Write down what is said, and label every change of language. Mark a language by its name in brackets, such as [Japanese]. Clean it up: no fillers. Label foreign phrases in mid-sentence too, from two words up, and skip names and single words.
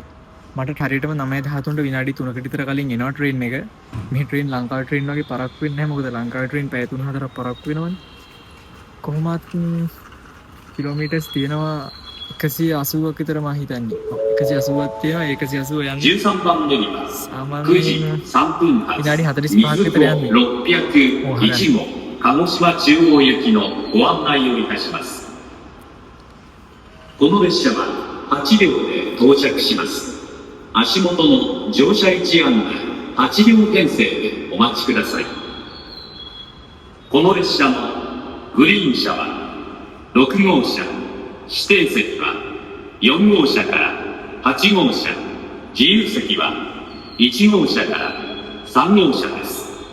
[Sinhala] මට හරියටම 9:13ට විනාඩි 3කට විතර කලින් එනවා ට්‍රේන් එක. මේ ට්‍රේන් ලංකාවේ ට්‍රේන් වගේ පරක්කු වෙන්නේ නැහැ. මොකද ලංකාවේ ට්‍රේන් පැය 3-4ක් පරක්කු වෙනවනේ. කොහොමත් කිලෝමීටර්ස් තියෙනවා 180ක් විතර මම හිතන්නේ. 180ක් තියෙනවා. 180 යන්නේ [Japanese] 13 番乗ります。9時3分発。 [Sinhala] විනාඩි 45ක් විතර යන්නේ. [Japanese] 601 号鹿児島中央行きのご案内をいたします。この列車は8両で到着します。足元の乗車位置案内8両編成でお待ちください。この列車のグリーン車は6号車、指定席は4号車から8号車、自由席は1号車から3号車です。